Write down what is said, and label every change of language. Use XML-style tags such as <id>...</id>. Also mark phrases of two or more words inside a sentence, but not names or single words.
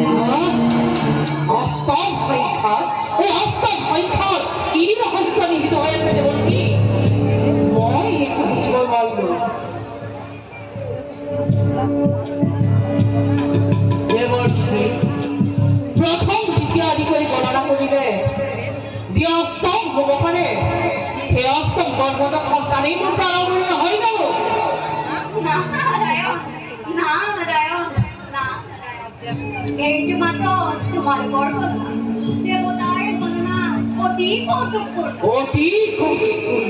<bn>অষ্টম সংখ্যা এই অষ্টম সংখ্যার কি রহস্য নিহিত হয়েছে দেবতী?</bn> <as>মই একটু বুঝিব পারব। দেবশ্রী প্রথম দ্বিতীয় আদি করে গণনা করিলে যে অষ্টম হব পারে সেই অষ্টম গর্ভজাত সন্তানেই মোৰ প্ৰাৰম্ভ হৈ যাব। এইটো মাত্ৰ তোমালোকৰ কথা। দেৱতাৰ গণনা অতি কৌতুকপূৰ্ণ। অতি কৌতুকপূৰ্ণ।</as>